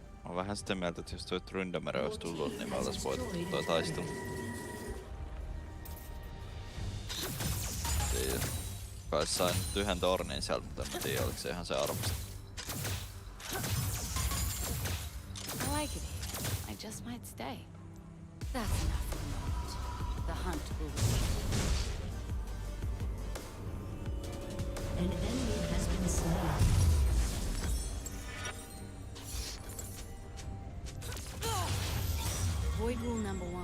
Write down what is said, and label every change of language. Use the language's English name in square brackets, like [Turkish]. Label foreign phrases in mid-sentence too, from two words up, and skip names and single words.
[Finnish] Mä vähän sitä mieltä, että jos toi Tryndamere olisi tullut, niin me oltais voitettu toi taistelu. Kai sain nyt yhden tornin sieltä, mutta en tiedä, oliko se ihan se arvosta. [English] I like it here. I just might stay. That's enough for the moment. The hunt will begin. An enemy has been slain. Void rule number 1.